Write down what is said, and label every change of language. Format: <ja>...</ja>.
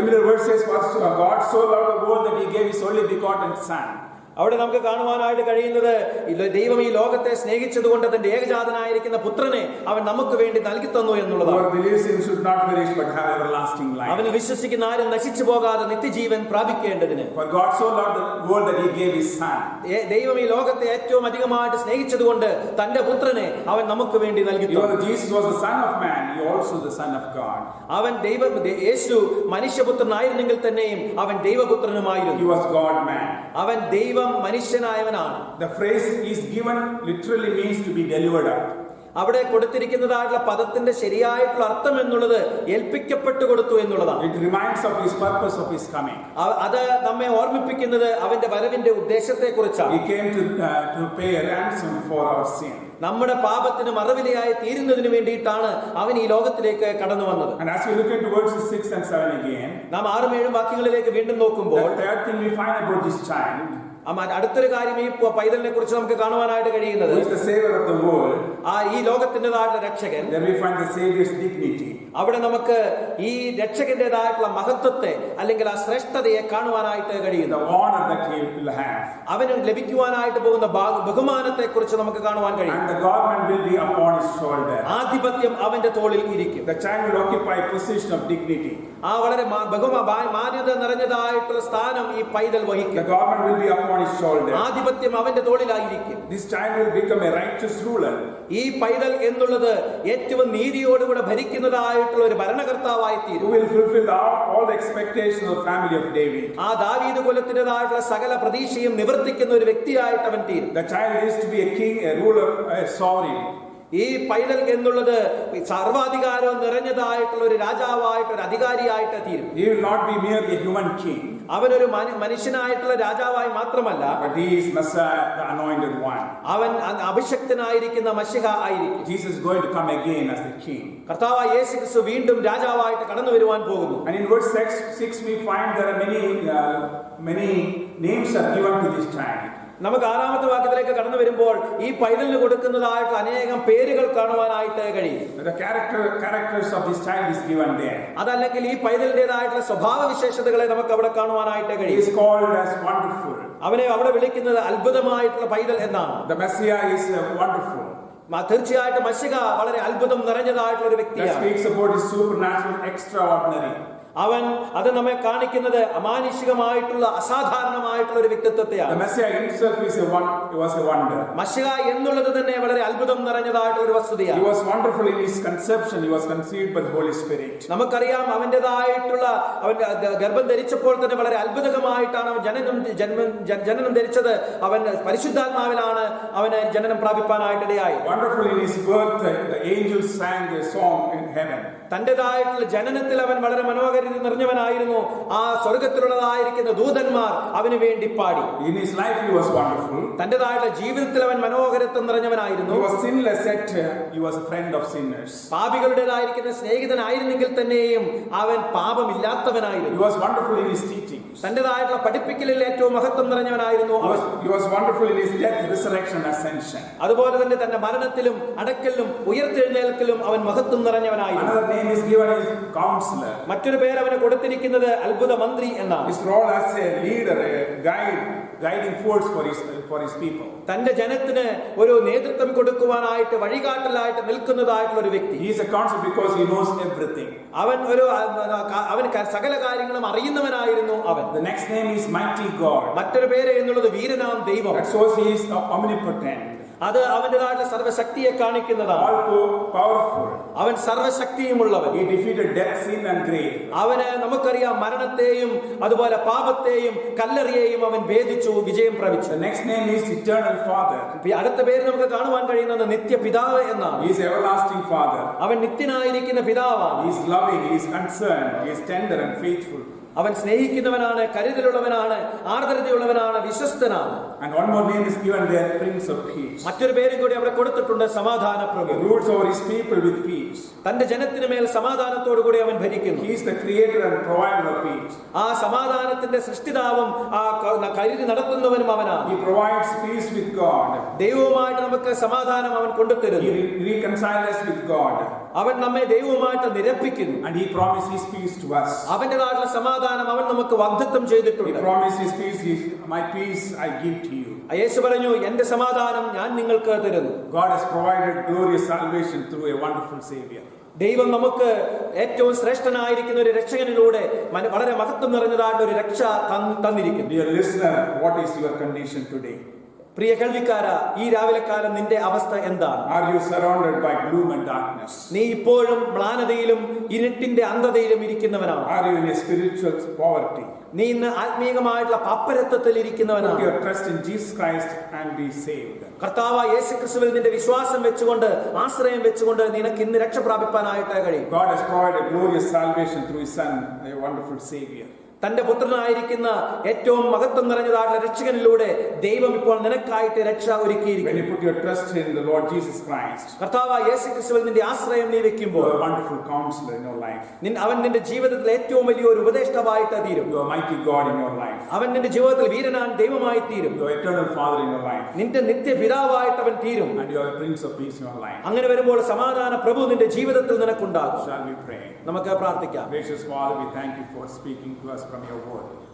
<en>familiar verse says, for God so loved the world that he gave his only begotten son.</en> <ml>അവിടെ നമുക്ക് കാണുവാനായിട്ട് കഴിയുന്നത് ദൈവം ഈ ലോകത്തെ സ്നേഹിച്ചതുകൊണ്ട് തന്റെ ഏകജാതനായിരിക്കുന്ന പുത്രനെ അവൻ നമുക്ക് വേണ്ടി നൽകി തന്നു എന്നുള്ളതാണ്.</ml> <en>Whoever believes in him should not perish but have everlasting life.</en> <ml>അവന് വിശ്വസിക്കുന്ന ആരും നശിച്ചു പോകാതെ നിത്യജീവൻ പ്രാപിക്കേണ്ടതിന്.</ml> <en>For God so loved the world that he gave his son.</en> <ml>ദൈവം ഈ ലോകത്തെ ഏറ്റവും അധികമായിട്ട് സ്നേഹിച്ചതുകൊണ്ട് തന്റെ പുത്രനെ അവൻ നമുക്ക് വേണ്ടി നൽകി തന്നു.</ml> <en>Jesus was the son of man, he also the son of God.</en> <ml>അവൻ യേശു മനുഷ്യപുത്രനായിരുന്നെങ്കിൽ തന്നെയും അവൻ ദൈവപുത്രനുമായിരുന്നു.</ml> <en>He was God man.</en> <ml>അവൻ ദൈവം മനുഷ്യനായവനാണ്.</ml> <en>The phrase is given literally means to be delivered up.</en> <ml>അവിടെ കൊടുത്തിരിക്കുന്നതായിട്ടുള്ള പദത്തിന്റെ ശരിയായിട്ടുള്ള അർത്ഥം എന്നുള്ളത് ഏൽപ്പിക്കപ്പെട്ടു കൊടുത്തു എന്നുള്ളതാണ്.</ml> <en>It reminds of his purpose of his coming.</en> <ml>അത് നമ്മെ ഓർമ്മിപ്പിക്കുന്നത് അവന്റെ വരവിന്റെ ഉദ്ദേശത്തെ കുറിച്ചാണ്.</ml> <en>He came to pay a ransom for our sin.</en> <ml>നമ്മുടെ പാപത്തിന് മറുവിലയായി തീരുന്നതിന് വേണ്ടിയിട്ടാണ് അവൻ ഈ ലോകത്തിലേക്ക് കടന്നു വന്നത്.</ml> <en>And as we look into verses 6 and 7 again,</en> <ml>നാം 6-7 വാക്യങ്ങളിലേക്ക് വീണ്ടും നോക്കുമ്പോൾ</ml> <en>the third thing we find about this child,</en> <ml>അടുത്തൊരു കാര്യം ഈ പൈതലിനെ കുറിച്ച് നമുക്ക് കാണുവാനായിട്ട് കഴിയുന്നത്,</ml> <en>who is the savior of the world,</en> <ml>ഈ ലോകത്തിൻ്റെതായിട്ടുള്ള രക്ഷകൻ.</ml> <en>there we find the savior's dignity.</en> <ml>അവിടെ നമുക്ക് ഈ രക്ഷകന്റേതായിട്ടുള്ള മഹത്വത്തെ അല്ലെങ്കിൽ ആ ശ്രേഷ്ഠതയെ കാണുവാനായിട്ട് കഴിയുന്നു.</ml> <en>The honor that he will have.</en> <ml>അവന് ലഭിക്കുവാനായിട്ട് പോകുന്ന ബഹുമാനത്തെ കുറിച്ച് നമുക്ക് കാണുവാൻ കഴിയും.</ml> <en>And the government will be upon his shoulder.</en> <ml>ആധിപത്യം അവന്റെ തോളിൽ ഇരിക്കും.</ml> <en>The child will occupy a position of dignity.</en> <ml>ആ വളരെ മാന്യത നിറഞ്ഞതായിട്ടുള്ള സ്ഥാനം ഈ പൈതൽ വഹിക്കും.</ml> <en>The government will be upon his shoulder.</en> <ml>ആധിപത്യം അവന്റെ തോളിലായിരിക്കും.</ml> <en>This child will become a righteous ruler.</en> <ml>ഈ പൈതൽ എന്നുള്ളത് ഏറ്റവും നീതിയോടുകൂടെ ഭരിക്കുന്നതായിട്ടുള്ള ഒരു ഭരണകർത്താവായി തീരും.</ml> <en>Who will fulfill all the expectations of the family of David.</en> <ml>ആ ദാവീദ് കുലത്തിൻ്റെതായിട്ടുള്ള സകല പ്രതീക്ഷയും നിവർത്തിക്കുന്ന ഒരു വ്യക്തിയായിട്ട് അവൻ തീരും.</ml> <en>The child is to be a king, a ruler, a sovereign.</en> <ml>ഈ പൈതൽ എന്നുള്ളത് സർവാധികാരം നിറഞ്ഞതായിട്ടുള്ള ഒരു രാജാവായിട്ട് ഒരു അധികാരിയായിട്ട് തീരും.</ml> <en>He will not be merely a human king.</en> <ml>അവനൊരു മനുഷ്യനായിട്ടുള്ള രാജാവായി മാത്രമല്ല,</ml> <en>but he is Messiah, the anointed one.</en> <ml>അവൻ അഭിഷക്തനായിരിക്കുന്ന മശിഹ ആയിരിക്കും.</ml> <en>Jesus is going to come again as the king.</en> <ml>കർത്താവായ യേശു ക്രിസ്തു വീണ്ടും രാജാവായിട്ട് കടന്നു വരുവാൻ പോകുന്നു.</ml> <en>And in verse 6 we find there are many names are given to this child.</en> <ml>നമുക്ക് 6-ാമത്തെ വാക്യത്തിലേക്ക് കടന്നു വരുമ്പോൾ ഈ പൈതലിന് കൊടുക്കുന്നതായിട്ടുള്ള അനേകം പേരുകൾ കാണുവാനായിട്ട് കഴിയും.</ml> <en>The characters of this child is given there.</en> <ml>അതല്ലെങ്കിൽ ഈ പൈതലിന്റേതായിട്ടുള്ള സ്വഭാവ വിശേഷതകളെ നമുക്ക് അവിടെ കാണുവാനായിട്ട്</ml> <en>He</en> <ml>കഴിയും.</ml> <en>is called as wonderful.</en> <ml>അവനെ അവിടെ വിളിക്കുന്നത് അത്ഭുതമായിട്ടുള്ള പൈതൽ എന്നാണ്.</ml> <en>The Messiah is wonderful.</en> <ml>തീർച്ചയായിട്ടും മശിഹ വളരെ അത്ഭുതം നിറഞ്ഞതായിട്ടുള്ള ഒരു</ml> <en>That</en> <ml>വ്യക്തിയാണ്.</ml> <en>speaks about his supernatural, extraordinary.</en> <ml>അവൻ അത് നമ്മെ കാണിക്കുന്നത് അമാനുഷികമായിട്ടുള്ള അസാധാരണമായിട്ടുള്ള ഒരു വ്യക്തിത്വത്തെയാണ്.</ml> <en>The Messiah himself was a wonder.</en> <ml>മശിഹ എന്നുള്ളത് തന്നെ വളരെ അത്ഭുതം നിറഞ്ഞതായിട്ടുള്ള ഒരു വസ്തുതയാണ്.</ml> <en>He was wonderful in his conception. He was conceived by the Holy Spirit.</en> <ml>നമുക്കറിയാം അവന്റേതായിട്ടുള്ള അവൻ ഗർഭം ധരിച്ചപ്പോൾ തന്നെ വളരെ അത്ഭുതകരമായിട്ടാണ് അവൻ ജനനം ധരിച്ചത്. അവൻ പരിശുദ്ധാത്മാവിലാണ് അവന് ജനനം പ്രാപിപ്പാനായിട്ടിടയായി.</ml> <en>Wonderful in his birth, the angels sang a song in heaven.</en> <ml>തന്റേതായിട്ടുള്ള ജനനത്തിൽ അവൻ വളരെ മനോഹര നിറഞ്ഞവനായിരുന്നു. ആ സ്വർഗത്തിലുള്ളതായിരിക്കുന്ന ദൂതന്മാർ അവന് വേണ്ടി പാടി.</ml> <en>In his life he was wonderful.</en> <ml>തന്റേതായിട്ടുള്ള ജീവിതത്തിൽ അവൻ മനോഹരത്വം നിറഞ്ഞവനായിരുന്നു.</ml> <en>He was sinless, yet he was a friend of sinners.</en> <ml>പാപികളുടേതായിരിക്കുന്ന സ്നേഹിതനായിരുന്നെങ്കിൽ തന്നെയും അവൻ പാപമില്ലാത്തവനായിരുന്നു.</ml> <en>He was wonderful in his teachings.</en> <ml>തന്റേതായിട്ടുള്ള പഠിപ്പിക്കലിൽ ഏറ്റവും മഹത്വം നിറഞ്ഞവനായിരുന്നു.</ml> <en>He was wonderful in his death, resurrection, ascension.</en> <ml>അതുപോലെ തന്നെ തന്റെ മരണത്തിലും അടക്കലിലും ഉയർത്തെഴുന്നേൽക്കലും അവൻ മഹത്വം നിറഞ്ഞവനായിരുന്നു.</ml> <en>Another name name is given is Counselor.</en> <ml>മറ്റൊരു പേര് അവന് കൊടുത്തിരിക്കുന്നത് അത്ഭുത മന്ത്രി എന്നാണ്.</ml> <en>His role as a leader, a guiding force for his people.</en> <ml>തന്റെ ജനത്തിന് ഒരു നേതൃത്വം കൊടുക്കുവാനായിട്ട് വഴികാട്ടലായിട്ട് നിൽക്കുന്നതായിട്ടുള്ള ഒരു വ്യക്തി.</ml> <en>He is a counselor because he knows everything.</en> <ml>അവൻ സകല കാര്യങ്ങളും അറിയുന്നവനായിരുന്നു അവൻ.</ml> <en>The next name is Mighty God.</en> <ml>മറ്റൊരു പേര് എന്നുള്ളത് വീരനാം ദൈവം.</ml> <en>That shows he is omnipotent.</en> <ml>അത് അവന്റേതായിട്ടുള്ള സർവശക്തിയെ കാണിക്കുന്നതാണ്.</ml> <en>All powerful.</en> <ml>അവൻ സർവശക്തിയുമുള്ളവൻ.</ml> <en>He defeated death, sin and grave.</en> <ml>അവന് നമുക്കറിയാം മരണത്തെയും അതുപോലെ പാപത്തെയും കല്ലറിയെയും അവൻ ഭേദിച്ചു, വിജയം പ്രാപിച്ചു.</ml> <en>The next name is Eternal Father.</en> <ml>അടുത്ത പേര് നമുക്ക് കാണുവാൻ കഴിയുന്നത് നിത്യപിതാവ് എന്നാണ്.</ml> <en>He is everlasting Father.</en> <ml>അവൻ നിത്യനായിരിക്കുന്ന പിതാവാണ്.</ml> <en>He is loving, he is concerned, he is tender and faithful.</en> <ml>അവൻ സ്നേഹിക്കുന്നവനാണ്, കരുതലുള്ളവനാണ്, ആർദ്രതയുള്ളവനാണ്, വിശ്വസ്തനാണ്.</ml> <en>And one more name is given there, Prince of Peace.</en> <ml>മറ്റൊരു പേരും കൂടി അവിടെ കൊടുത്തിട്ടുണ്ട്, സമാധാന പ്രഭു.</ml> <en>He rules over his people with peace.</en> <ml>തന്റെ ജനത്തിന് മേൽ സമാധാനത്തോടു കൂടി അവൻ ഭരിക്കുന്നു.</ml> <en>He is the creator and provider of peace.</en> <ml>ആ സമാധാനത്തിന്റെ സൃഷ്ടിതാവും ആ കരുതി നടത്തുന്നവനും അവനാണ്.</ml> <en>He provides peace with God.</en> <ml>ദൈവവുമായിട്ട് നമുക്ക് സമാധാനം അവൻ കൊണ്ടുതരുന്നു.</ml> <en>He reconciles us with God.</en> <ml>അവൻ നമ്മെ ദൈവവുമായിട്ട് നിരപ്പിക്കുന്നു.</ml> <en>And he promises his peace to us.</en> <ml>അവന്റേതായിട്ടുള്ള സമാധാനം അവൻ നമുക്ക് വാഗ്ദത്തം ചെയ്തിട്ടുണ്ട്.</ml> <en>He promises his peace, my peace I give to you.</en> <ml>യേശു പറഞ്ഞു, എന്റെ സമാധാനം ഞാൻ നിങ്ങൾക്ക് തരുന്നു.</ml> <en>God has provided glorious salvation through a wonderful Savior.</en> <ml>ദൈവം നമുക്ക് ഏറ്റവും ശ്രേഷ്ഠനായിരിക്കുന്ന ഒരു രക്ഷകനിലൂടെ വളരെ മഹത്വം നിറഞ്ഞതായിട്ട് ഒരു രക്ഷ തന്നിരിക്കുന്നു.</ml> <en>Dear listener, what is your condition today?</en> <ml>പ്രിയ കേൾവിക്കാര, ഈ രാവിലെ കാലം നിന്റെ അവസ്ഥ എന്താണ്?</ml> <en>Are you surrounded by gloom and darkness?</en> <ml>നീ ഇപ്പോഴും മ്ലാനതയിലും ഇരുട്ടിന്റെ അന്ധതയിലും ഇരിക്കുന്നവനാണ്.</ml> <en>Are you in a spiritual poverty?</en> <ml>നീ ഇന്ന് ആത്മീയമായിട്ടുള്ള പാപ്പരത്വത്തിൽ ഇരിക്കുന്നവനാണ്.</ml> <en>Put your trust in Jesus Christ and be saved.</en> <ml>കർത്താവായ യേശുക്രിസ്തുവിൽ നിന്റെ വിശ്വാസം വെച്ചുകൊണ്ട്, ആശ്രയം വെച്ചുകൊണ്ട് നിനക്ക് ഇന്ന് രക്ഷ പ്രാപിപ്പാനായിട്ട് കഴിയും.</ml> <en>God has provided glorious salvation through his Son, a wonderful Savior.</en> <ml>തന്റെ പുത്രനായിരിക്കുന്ന ഏറ്റവും മഹത്വം നിറഞ്ഞതായിട്ടുള്ള രക്ഷകനിലൂടെ ദൈവം ഇപ്പോൾ നിനക്കായിട്ട് രക്ഷ ഒരുക്കിയിരിക്കുന്നു.</ml> <en>When you put your trust in the Lord Jesus Christ,</en> <ml>കർത്താവായ യേശുക്രിസ്തുവിൽ നിന്റെ ആശ്രയം നീ വെക്കുമ്പോൾ,</ml> <en>you are a wonderful counselor in your life.</en> <ml>അവൻ നിന്റെ ജീവിതത്തിൽ ഏറ്റവും വലിയ ഒരു ഉപദേഷ്ടാവായിട്ട് തീരും.</ml> <en>You are mighty God in your life.</en> <ml>അവൻ നിന്റെ ജീവിതത്തിൽ വീരനാൻ ദൈവമായി തീരും.</ml> <en>You are eternal Father in your life.</en> <ml>നിന്റെ നിത്യപിതാവായിട്ട് അവൻ തീരും.</ml> <en>And you are a Prince of Peace in your life.</en> <ml>അങ്ങനെ വരുമ്പോൾ സമാധാന പ്രഭു നിന്റെ ജീവിതത്തിൽ നിനക്കുണ്ടാകും.</ml> <en>Shall we pray?</en> <ml>നമുക്ക് പ്രാർത്ഥിക്കാം.</ml> <en>Gracious Father, we thank you for speaking to us from your word.</en>